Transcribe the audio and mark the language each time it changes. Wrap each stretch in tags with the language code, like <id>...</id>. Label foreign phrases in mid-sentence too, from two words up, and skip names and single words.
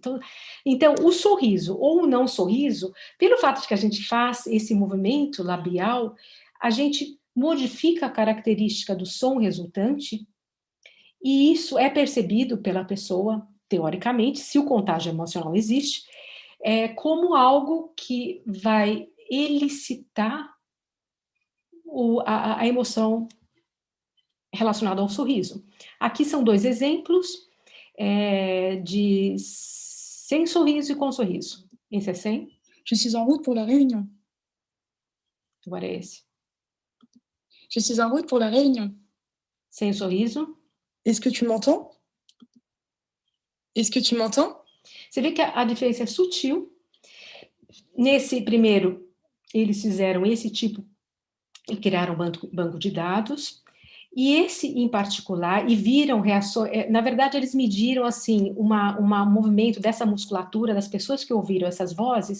<pt>Então, o sorriso ou o não sorriso, pelo fato de que a gente faz esse movimento labial, a gente modifica a característica do som resultante, e isso é percebido pela pessoa, teoricamente, se o contágio emocional existe, como algo que vai elicitar a emoção relacionada ao sorriso. Aqui são 2 exemplos de sem sorriso e com sorriso. Esse é sem.</pt> <fr>Je suis en route pour la Réunion.</fr> <pt>Agora é esse.</pt> <fr>Je suis en route pour la Réunion.</fr> <pt>Sem sorriso.</pt> <fr>Est-ce que tu m'entends? Est-ce que tu m'entends?</fr> <pt>Você vê que a diferença é sutil. Nesse primeiro, eles fizeram esse tipo e criaram um banco de dados. E esse em particular, e viram reações, na verdade eles mediram assim, um movimento dessa musculatura das pessoas que ouviram essas vozes.</pt>